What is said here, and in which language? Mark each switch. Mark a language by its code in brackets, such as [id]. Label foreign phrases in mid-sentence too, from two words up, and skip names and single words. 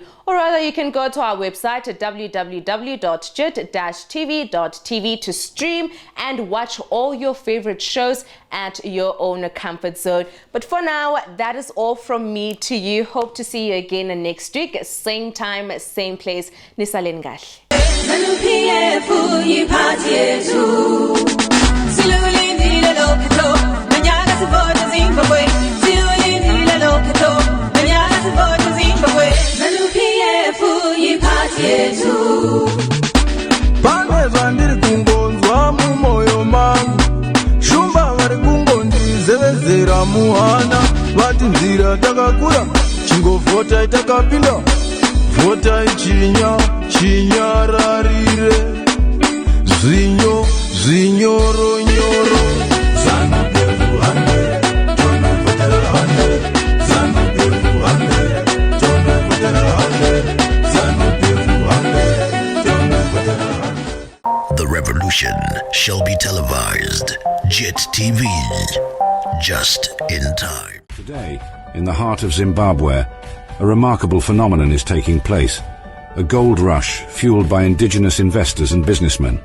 [en] Or rather, you can go to our website at www.JIT-TV.tv to stream and watch all your favorite shows at your own comfort zone. But for now, that is all from me to you. Hope to see you again next week. Same time, same place. [nd] Nisaleni kahle. ZANU-PF uyiphathi yethu silulindile lokhetho manyaka sivote Zimbabwe silulindile lokhetho manyaka sivote Zimbabwe ZANU-PF uyiphathi yethu [sn] Panezwa ndiri kungonzwa mumoyo mangu shumba vari kungondizevezera muhana vati nzira takakura chingovhota itakapinda vhota chinyararire zvinyo zvinyoronyoro ZANU-PF hande tonavhotera hande ZANU-PF hande tonavhotera hande ZANU-PF hande tonavhotera hande. [en] The revolution shall be televised. JIT TV, just in time. Today, in the heart of Zimbabwe, a remarkable phenomenon is taking place. A gold rush fueled by indigenous investors and businessmen.